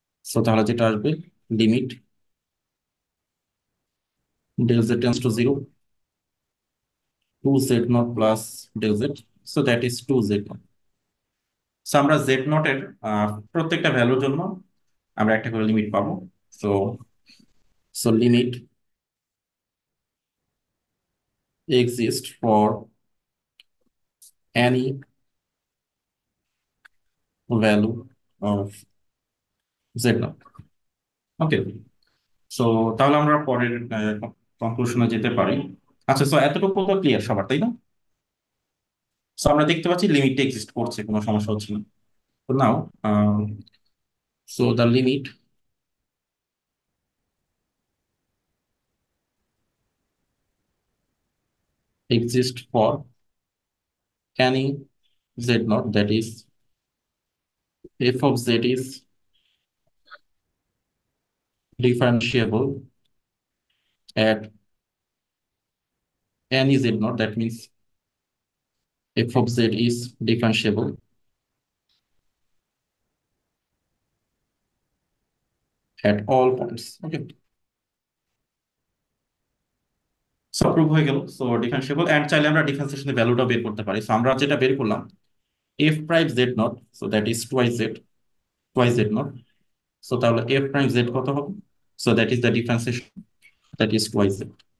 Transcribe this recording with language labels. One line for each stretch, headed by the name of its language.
Bangla: So তাহলে যেটা আসবে,
English: Limit del z tends to zero 2 z not plus del z, so that is 2 z not.
Bangla: So আমরা Z নটের প্রত্যেকটা ভ্যালুর জন্য আমরা একটা করে লিমিট পাবো।
English: So so limit exist for any value of z0।
Bangla: Okay, so তাহলে আমরা পরের কনক্লুশনে যেতে পারি। আচ্ছা, সো এতটুকু তো ক্লিয়ার সবার, তাই না? সো আমরা দেখতে পাচ্ছি লিমিটটা এক্সিস্ট করছে, কোনো সমস্যা হচ্ছে না।
English: তো now, so the limit exist for any z0, that is f of z is differentiable at any z0, that means f of z is differentiable at all points।
Bangla: Okay, so prove হয়ে গেল। So differentiable, and চাইলে আমরা ডিফারেন্সিয়েশনের ভ্যালুটা বের করতে পারি। So আমরা যেটা বের করলাম, F prime z nought,
English: so that is twice z not
Bangla: so তাহলে এফ প্রাইম জেড কত হবে?
English: So that is the differentiation, that is twice z.